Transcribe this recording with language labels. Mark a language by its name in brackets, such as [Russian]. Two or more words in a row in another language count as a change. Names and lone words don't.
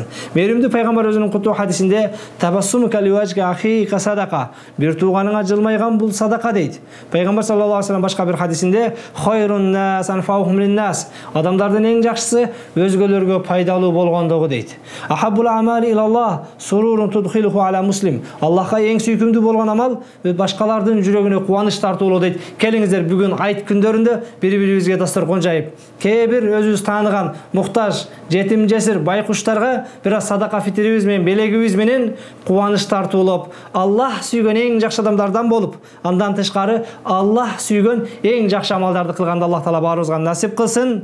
[Kyrgyz] Мээримдүү пайгамбар өзүнүн куттуу хадисинде [Arabic] تبسمك لوجه أخيك صدقة, [Kyrgyz] бир тууганыңа жылмайган бул садака дейт. Пайгамбар [Arabic] صلى الله عليه وسلم [Kyrgyz] башка бир хадисинде [Arabic] خير الناس أنفعهم للناس, [Kyrgyz] адамдардын эң жакшысы өзгөлөргө пайдалуу болгондугу дейт. [Arabic] أحب الأعمال إلى الله سرور تدخله على مسلم, [Kyrgyz] Аллахка эң сүйкүмдүү болгон амал башкалардын жүрөгүнө кубаныч тартуулоо дейт. Келиңиздер, бүгүн айт күндөрүндө бири-бирибизге дасторкон жайып, кээ бир өзүбүз тааныган муктаж, жетим жесир байкуштарга бир садака фитрибиз менен, белегибиз менен кубаныч тартуулап, Аллах сүйгөн эң жакшы адамдардан болуп, андан тышкары Аллах сүйгөн эң жакшы амалдарды кылганды Аллах Таала баарыбызга насип кылсын.